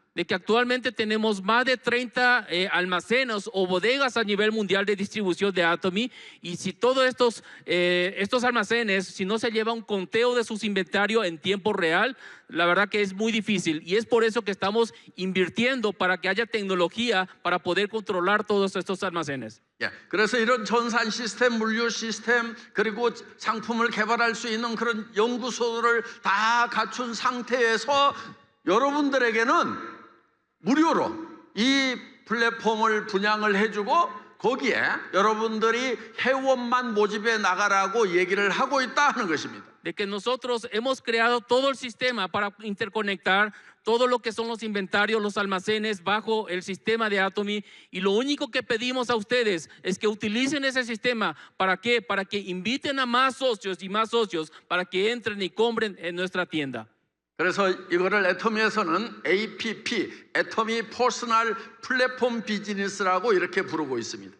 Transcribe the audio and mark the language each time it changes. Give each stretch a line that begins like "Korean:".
Spanish: De que actualmente tenemos más de 30 almacenes o bodegas a nivel mundial de distribución de Atomy, y si todos estos almacenes, si no se lleva un conteo de sus inventarios en tiempo real, la verdad que es muy difícil, y es por eso que estamos invirtiendo para que haya tecnología para poder controlar todos estos almacenes.
Korean: 예, 그래서 이런 전산 시스템, 물류 시스템, 그리고 상품을 개발할 수 있는 그런 연구소를 다 갖춘 상태에서 여러분들에게는 무료로 이 플랫폼을 분양을 해주고 거기에 여러분들이 회원만 모집해 나가라고 얘기를 하고 있다 하는 것입니다.
Spanish: De que nosotros hemos creado todo el sistema para interconectar todo lo que son los inventarios, los almacenes bajo el sistema de Atomy, y lo único que pedimos a ustedes es que utilicen ese sistema. ¿Para qué? Para que inviten a más socios y más socios para que entren y compren en nuestra tienda.
Korean: 그래서 이거를 애터미에서는 APP, 애터미 퍼스널 플랫폼 비즈니스라고 이렇게 부르고 있습니다.